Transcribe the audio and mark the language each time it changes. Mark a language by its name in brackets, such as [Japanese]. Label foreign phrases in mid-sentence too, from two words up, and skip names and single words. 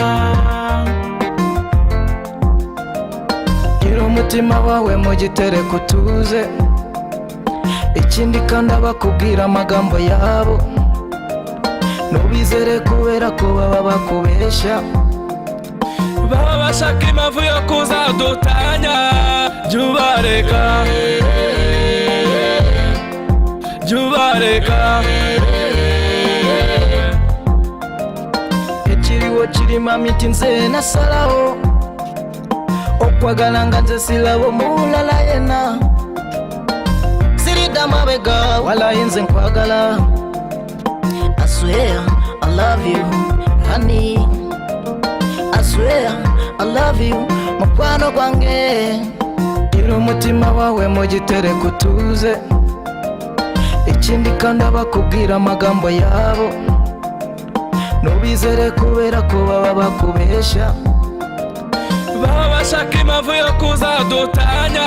[Kinyarwanda] Gira umutima wawe mu gitereko utuze, ikindi kandi abakubwira amagambo yabo ntubizere kubera ko baba bakubesha, baba bashaka impamvu yo kuzadutanya. Jubareka, jubareka, [Ganda] ekiriwo kirima miti nze nasalawo okwagala nga nze silabo mulala yena, sirida mabega walayi nze nkwagala. [English] I swear I love you honey, I swear I love you [Ganda] mukwano gwange. [Kinyarwanda] Gira umutima wawe mu gitereko utuze, ikindi kandi abakubwira amagambo yabo ntubizere kubera ko baba bakubesha, baba bashaka impamvu yo kuzadutanya.